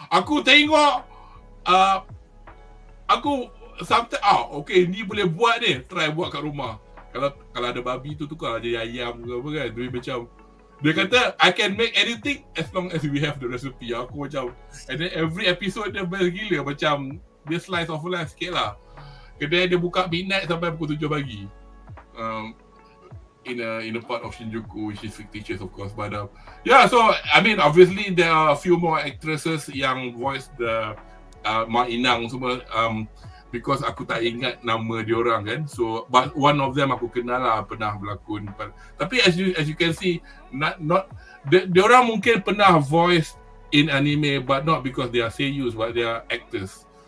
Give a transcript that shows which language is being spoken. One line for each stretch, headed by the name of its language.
Malay: Aku tengok aku
English: sometimes okay,
Malay: ni boleh buat ni,
English: try
Malay: buat kat rumah. Kalau ada babi tu tukar jadi ayam ke apa kan. Dia macam dia kata
English: I can make anything as long as we have the recipe.
Malay: Aku macam,
English: and then
Malay: every episode dia best gila, macam dia
English: slice of life
Malay: sikit lah. Kedai dia buka midnight sampai pukul 7 pagi.
English: in a part of Shinjuku, which is fictitious, of course. But yeah, so I mean, obviously there are a few more actresses
Malay: yang
English: voice the Mak Inang
Malay: semua.
English: Because
Malay: aku tak ingat nama diorang kan.
English: So but
Malay: one of them aku kenal lah, pernah berlakon. Tapi
English: as you can see, not
Malay: diorang mungkin pernah
English: voice in anime, but not because they are seiyus, but they are actors.